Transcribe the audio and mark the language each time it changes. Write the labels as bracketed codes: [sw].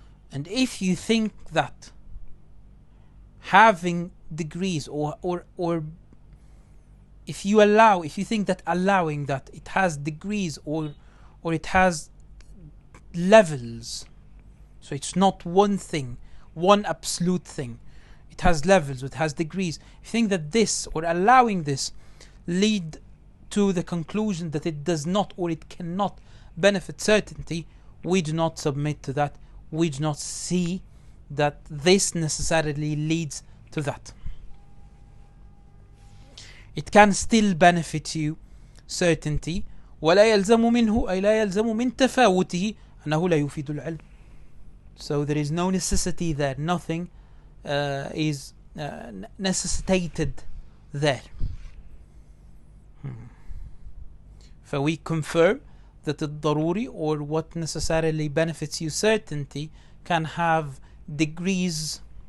[en] And if you think that having degrees or if you think that allowing that it has degrees or it has levels, so it's not one thing, one absolute thing, it has levels, it has degrees, if you think that this or allowing this lead to the conclusion that it does not or it cannot benefit certainty, we do not submit to that. We do not see that this necessarily leads to that. It can still benefit you certainty. [ar] ولا يلزم منه أي لا يلزم من تفاوته أنه لا يفيد العلم. [en] So there is no necessity there. Nothing is necessitated there. So we confirm that the daruri, or what necessarily benefits you certainty, can have degrees.